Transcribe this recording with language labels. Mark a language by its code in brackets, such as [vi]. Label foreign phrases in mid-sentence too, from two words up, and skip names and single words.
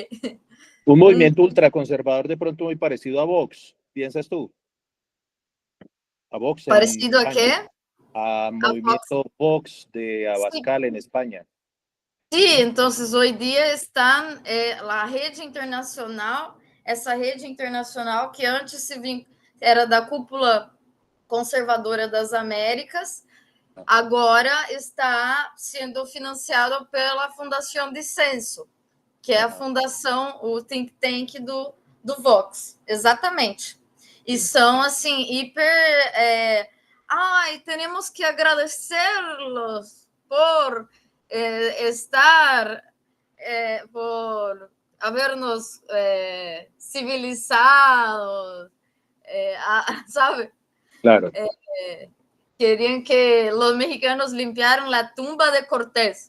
[es] Un movimiento ultraconservador de pronto muy parecido a Vox, ¿piensas tú? A Vox ¿Parecido a qué? A movimiento Vox de Abascal en España. Sí, entonces hoy día están la [pt] rede internacional, essa rede internacional que antes era da cúpula conservadora das Américas, agora está sendo financiado pela Fundação Dissenso, que é a fundação, o think tank do Vox, exatamente. E são, assim, hiper... temos que agradecê-los por estar, [es] por habernos civilizado, [pt] sabe? [es] Claro. Querían que los mexicanos limpiaran la tumba de Cortés.